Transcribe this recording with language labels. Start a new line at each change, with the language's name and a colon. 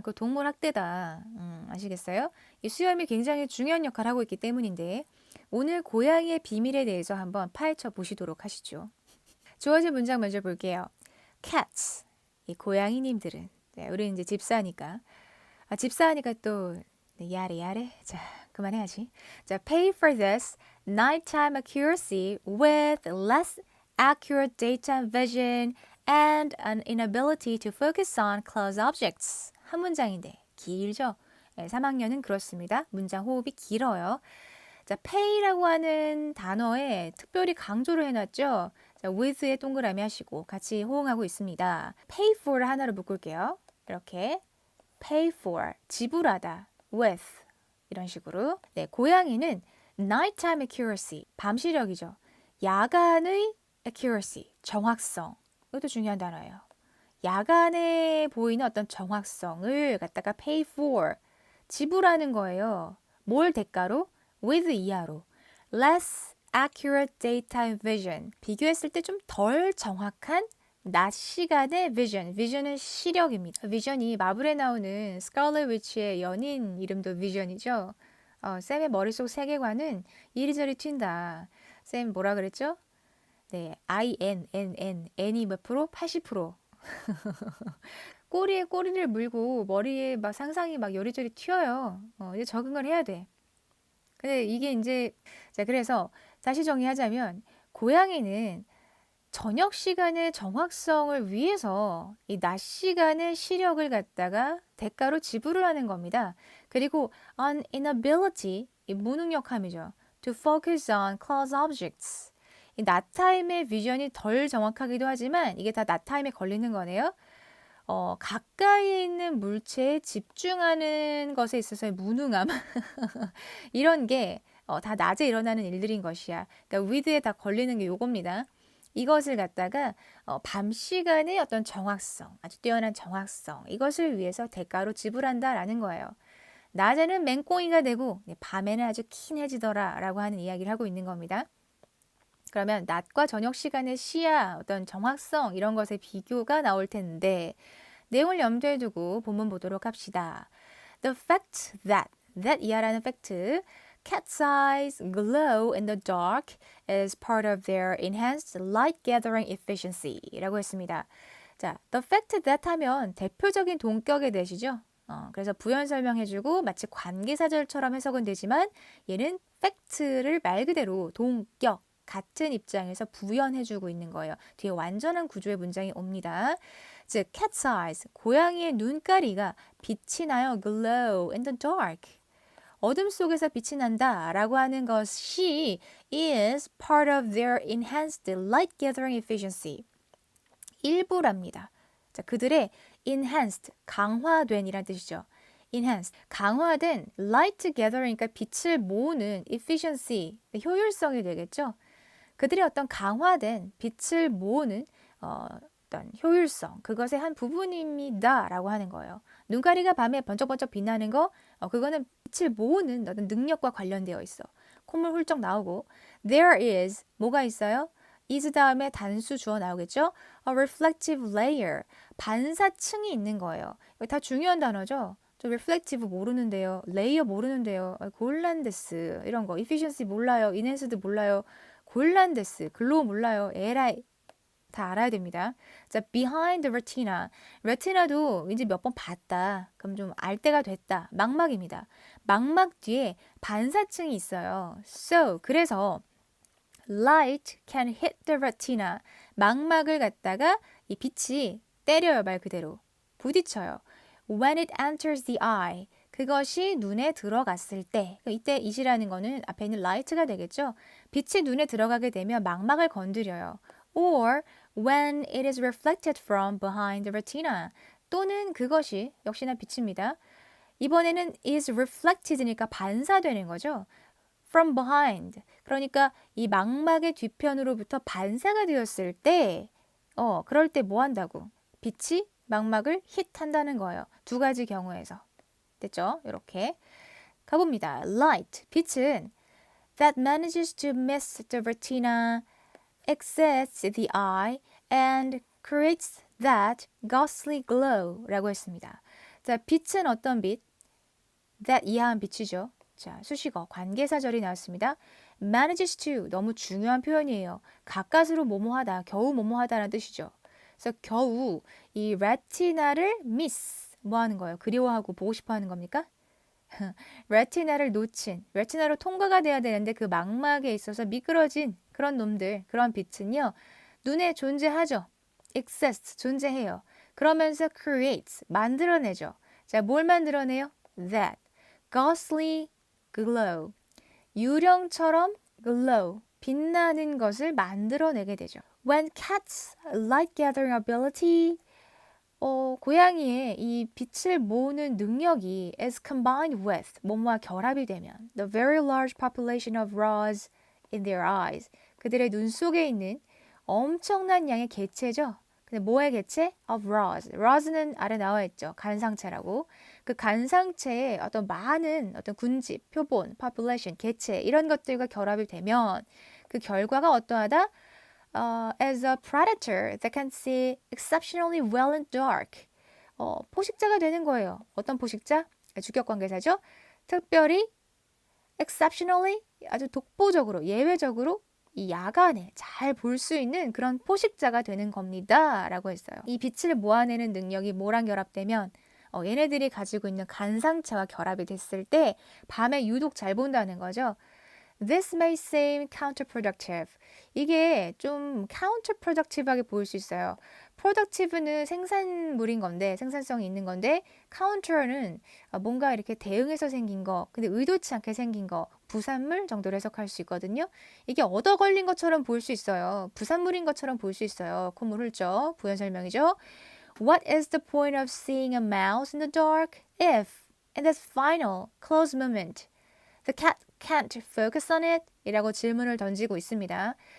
Korean: 그 동물 학대다. 아시겠어요? 이 수염이 굉장히 중요한 역할을 하고 있기 때문인데 오늘 고양이의 비밀에 대해서 한번 파헤쳐 보시도록 하시죠. 주어진 문장 먼저 볼게요. cats, 이 고양이님들은. 네, 우리는 이제 집사니까. 집사하니까 또 네, 야래. 자, 그만해야지.
English: 자, pay for this nighttime accuracy with less accurate daytime vision and an inability to focus on close objects.
Korean: 한 문장인데 길죠? 네, 3학년은 그렇습니다. 문장 호흡이 길어요. 자, pay라고 하는 단어에 특별히 강조를 해놨죠. 자, with에 동그라미 하시고 같이 호응하고 있습니다.
English: pay for
Korean: 하나로 묶을게요. 이렇게 pay for, 지불하다, with 이런 식으로. 네, 고양이는 nighttime accuracy, 밤 시력이죠. 야간의 accuracy, 정확성. 이것도 중요한 단어예요. 야간에 보이는 어떤 정확성을 갖다가 pay for, 지불하는 거예요. 뭘 대가로? with 이하로.
English: less accurate daytime vision.
Korean: 비교했을 때 좀 덜 정확한 낮 시간의 vision은 시력입니다. vision이 마블에 나오는 스칼렛 위치의 연인 이름도 vision이죠. 샘의 머릿속 세계관은 이리저리 튄다. 샘 뭐라 그랬죠? 네, N이 몇 프로? 80%. 꼬리에 꼬리를 물고 머리에 막 상상이 막 요리조리 튀어요. 이제 적응을 해야 돼. 근데 이게 이제 자 그래서 다시 정리하자면 고양이는 저녁 시간의 정확성을 위해서 이 낮 시간의 시력을 갖다가 대가로 지불을 하는 겁니다. 그리고
English: an inability,
Korean: 이 무능력함이죠.
English: to focus on close objects.
Korean: 이 낮타임의 비전이 덜 정확하기도 하지만 이게 다 낮타임에 걸리는 거네요. 가까이에 있는 물체에 집중하는 것에 있어서의 무능함. 이런 게 다 낮에 일어나는 일들인 것이야. 그러니까 with에 다 걸리는 게 요겁니다. 이것을 갖다가 밤 시간의 어떤 정확성, 아주 뛰어난 정확성, 이것을 위해서 대가로 지불한다라는 거예요. 낮에는 맹꽁이가 되고 밤에는 아주 킨해지더라 라고 하는 이야기를 하고 있는 겁니다. 그러면 낮과 저녁 시간의 시야, 어떤 정확성 이런 것의 비교가 나올 텐데 내용을 염두에 두고 본문 보도록 합시다.
English: The fact that
Korean: 이하라는 팩트
English: Cat's eyes glow in the dark is part of their enhanced light gathering efficiency
Korean: 라고 했습니다. 자, the fact that 하면 대표적인 동격에 대시죠. 그래서 부연 설명해주고 마치 관계사절처럼 해석은 되지만 얘는 팩트를 말 그대로 동격, 같은 입장에서 부연해주고 있는 거예요. 뒤에 완전한 구조의 문장이 옵니다. 즉, cat's eyes, 고양이의 눈가리가 빛이 나요.
English: glow in the dark.
Korean: 어둠 속에서 빛이 난다 라고 하는 것이
English: is part of their enhanced light gathering efficiency.
Korean: 일부랍니다. 자, 그들의 enhanced, 강화된 이란 뜻이죠. enhanced, 강화된 light gathering, 그러니까 빛을 모으는 efficiency, 효율성이 되겠죠. 그들의 어떤 강화된 빛을 모으는 어떤 효율성, 그것의 한 부분입니다 라고 하는 거예요. 눈가리가 밤에 번쩍번쩍 빛나는 거, 그거는 빛을 모으는 어떤 능력과 관련되어 있어. 콧물 훌쩍 나오고
English: there is,
Korean: 뭐가 있어요? is 다음에 단수 주어 나오겠죠?
English: A reflective layer,
Korean: 반사층이 있는 거예요. 이거 다 중요한 단어죠? 저 reflective 모르는데요. layer 모르는데요. 곤란데스 이런 거. efficiency 몰라요. enhanced 몰라요. 곤란데스, 글로우 몰라요. 에라이. 다 알아야 됩니다. 자,
English: behind the retina.
Korean: 레티나도 이제 몇 번 봤다. 그럼 좀 알 때가 됐다. 망막입니다. 망막 뒤에 반사층이 있어요.
English: So,
Korean: 그래서
English: light can hit the retina.
Korean: 망막을 갖다가 이 빛이 때려요, 말 그대로. 부딪혀요.
English: When it enters the eye.
Korean: 그것이 눈에 들어갔을 때, 이때 it이라는 거는 앞에 있는 light가 되겠죠. 빛이 눈에 들어가게 되면 망막을 건드려요.
English: Or when it is reflected from behind the retina.
Korean: 또는 그것이 역시나 빛입니다. 이번에는 is reflected니까 반사되는 거죠.
English: From behind.
Korean: 그러니까 이 망막의 뒤편으로부터 반사가 되었을 때, 그럴 때 뭐 한다고? 빛이 망막을 hit한다는 거예요. 두 가지 경우에서. 됐죠? 이렇게 가봅니다.
English: Light, 빛은 that manages to miss the retina, exits the eye, and creates that ghostly glow
Korean: 라고 했습니다. 자, 빛은 어떤 빛? that 이하한 빛이죠. 자, 수식어, 관계사절이 나왔습니다. manages to, 너무 중요한 표현이에요. 가까스로 뭐뭐하다, 겨우 뭐뭐하다라는 뜻이죠. 그래서 겨우 이 레티나를 miss 뭐 하는 거예요? 그리워하고 보고 싶어 하는 겁니까? 레티나를 놓친, 레티나로 통과가 돼야 되는데 그 망막에 있어서 미끄러진 그런 놈들, 그런 빛은요, 눈에 존재하죠. exists, 존재해요. 그러면서 creates, 만들어내죠. 자, 뭘 만들어내요? that,
English: ghostly glow,
Korean: 유령처럼 glow, 빛나는 것을 만들어내게 되죠.
English: When cats' light gathering ability
Korean: 고양이의 이 빛을 모으는 능력이
English: is combined with
Korean: 뭐뭐와 결합이 되면
English: the very large population of rods in their eyes
Korean: 그들의 눈 속에 있는 엄청난 양의 개체죠. 근데 뭐의 개체? of rods. rods는 아래 나와 있죠. 간상체라고. 그 간상체에 어떤 많은 어떤 군집, 표본, population, 개체 이런 것들과 결합이 되면 그 결과가 어떠하다?
English: As a predator that can see exceptionally well in dark.
Korean: 포식자가 되는 거예요. 어떤 포식자? 주격관계사죠. 특별히, exceptionally, 아주 독보적으로, 예외적으로 이 야간에 잘 볼 수 있는 그런 포식자가 되는 겁니다. 라고 했어요. 이 빛을 모아내는 능력이 뭐랑 결합되면 얘네들이 가지고 있는 간상체와 결합이 됐을 때 밤에 유독 잘 본다는 거죠.
English: This may seem counterproductive.
Korean: 이게 좀 counterproductive하게 보일 수 있어요. productive는 생산물인 건데, 생산성이 있는 건데, counter는 뭔가 이렇게 대응해서 생긴 거, 근데 의도치 않게 생긴 거, 부산물 정도로 해석할 수 있거든요. 이게 얻어 걸린 것처럼 보일 수 있어요. 부산물인 것처럼 보일 수 있어요. 콧물 훑죠. 부연 설명이죠.
English: What is the point of seeing a mouse in the dark if, in this final close moment, the cat can't focus on it?
Korean: 이라고 질문을 던지고 있습니다.